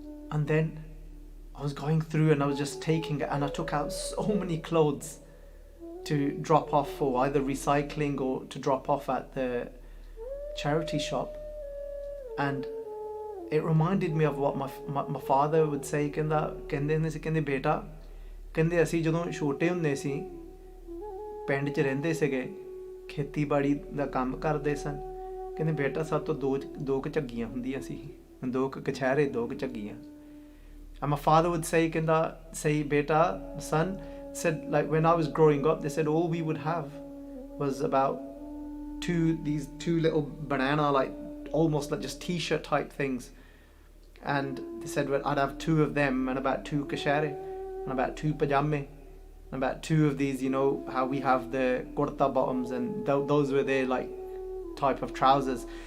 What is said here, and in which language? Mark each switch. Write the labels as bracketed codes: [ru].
[en] And then I was going through and I was just taking it, and I took out so many clothes to drop off for either recycling or to drop off at the charity shop. And it reminded me of what my father would say. [pa] Kende beta, kende ਅਸੀਂ ਜਦੋਂ ਛੋਟੇ ਹੁੰਦੇ ਸੀ ਪਿੰਡ 'ਚ ਰਹਿੰਦੇ ਸੀਗੇ, ਖੇਤੀਬਾੜੀ ਦਾ ਕੰਮ ਕਰਦੇ ਸਨ, ਕਹਿੰਦੇ ਬੇਟਾ ਸਭ ਤੋਂ ਦੋ ਕੁ ਝੱਗੀਆਂ ਹੁੰਦੀਆਂ ਸੀ, ਦੋ ਕੁ ਕਛਹਿਰੇ, ਦੋ ਕੁ ਝੱਗੀਆਂ. [en] And my father would say, say beta, son, said, like when I was growing up, they said all we would have was about these two little banana, like almost like just t-shirt type things. And they said, well, I'd have two of them and about two kashare and about two pajame and about two of these, you know, how we have the kurta bottoms, and those were their like type of trousers.